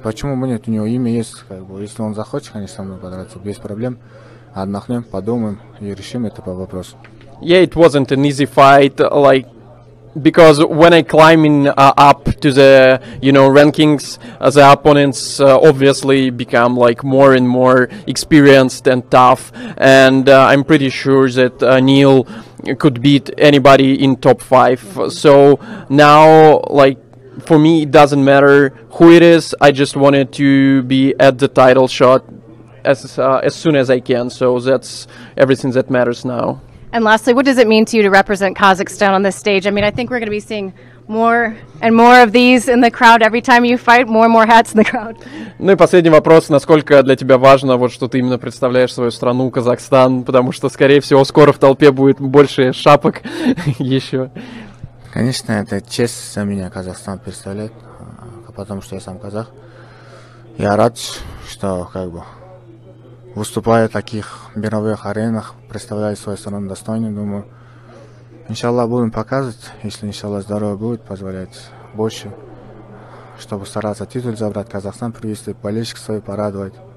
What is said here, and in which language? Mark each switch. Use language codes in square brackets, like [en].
[ru] Почему бы нет? У него имя есть, Если он захочет, конечно, со мной подраться, без проблем. Отдохнем, подумаем и решим это по вопросу. [en] Yeah, it wasn't an easy fight, because when I climbing up to the rankings, the opponents obviously become like more and more experienced and tough, and I'm pretty sure that Neil could beat anybody in top 5. So now, for me, it doesn't matter who it is. I just wanted to be at the title shot as soon as I can. So that's everything that matters now. And lastly, what does it mean to you to represent Kazakhstan on this stage? I mean, I think we're going to be seeing more and more of these in the crowd every time you fight, more and more hats in the crowd. [ru] Ну и последний вопрос, насколько для тебя важно, что ты именно представляешь свою страну, Казахстан, потому что, скорее всего, скоро в толпе будет больше шапок еще. Конечно, это честь за меня Казахстан представлять, потому что я сам казах. Я рад, что выступая в таких мировых аренах, представляю свою страну достойно, думаю, иншаллах будем показывать, если иншаллах здоровье будет позволять больше, чтобы стараться титул забрать, Казахстан привести, болельщиков свою порадовать.